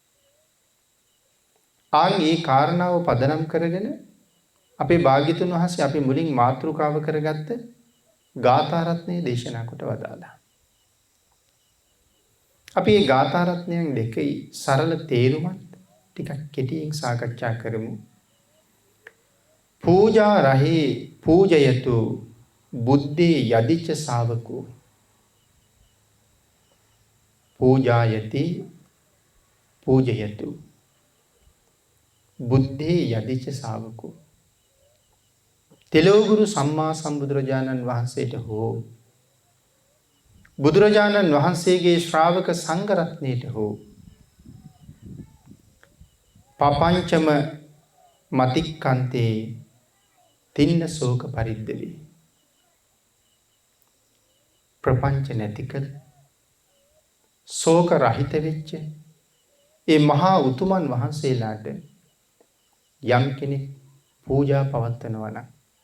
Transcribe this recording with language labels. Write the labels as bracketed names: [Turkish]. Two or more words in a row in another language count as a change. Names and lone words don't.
[Sinhala] ආන් මේ කාරණාව පදනම් කරගෙන අපේ භාග්‍යතුන් වහන්සේ අපි මුලින් මාතෘකාව කරගත්ත ගාථා රත්නය දේශනා කොට වදාළා. අපි මේ ගාථා රත්නයන් දෙකේ සරල තේරුමත් ටිකක් කෙටියෙන් සාකච්ඡා කරමු. [Pali] පූජා රහේ පූජයතු බුද්ධේ යදිච්ච ශාවකෝ පූජායති පූජයතු බුද්ධේ යදිච්ච ශාවකෝ. [Sinhala] තෙලෝගුරු සම්මා සම්බුදුරජාණන් වහන්සේට හෝ බුදුරජාණන් වහන්සේගේ ශ්‍රාවක සංඝ රත්නයට හෝ [Pali] පපංචම මතික්කන්තේ තින්න ශෝක පරිද්දවේ [Sinhala] ප්‍රපංච නැතිකල ශෝක රහිත වෙච්ච ඒ මහා උතුමන් වහන්සේලාට යම් කෙනෙක් පූජා පවත්වනවා නම්